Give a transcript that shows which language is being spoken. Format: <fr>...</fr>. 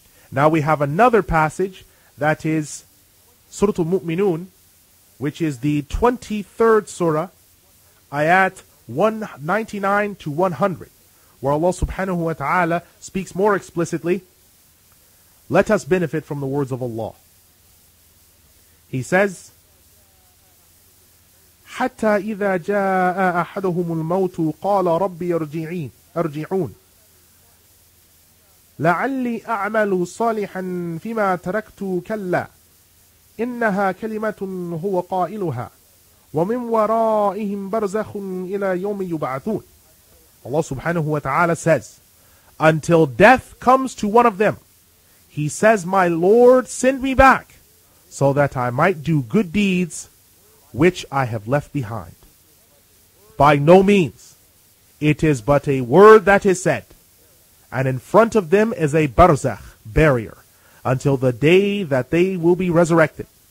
<en>Now we have another passage that is Surah Al-Mu'minun, which is the 23rd surah, ayat 199 to 100, where Allah subhanahu wa ta'ala speaks more explicitly. Let us benefit from the words of Allah. He says,</en> <ar>حتى إذا جاء أحدهم الموت قال ربي ارجعون لعلي أعمل صالحا فيما تركت كلا إنها كلمة هو قائلها ومن ورائهم برزخ إلى يوم يبعثون.</ar> <en>Allah subhanahu wa ta'ala says, until death comes to one of them, he says, my Lord, send me back so that I might do good deeds which I have left behind. By no means. It is but a word that is said, and in front of them is a barzakh, barrier, until the day that they will be resurrected.</en>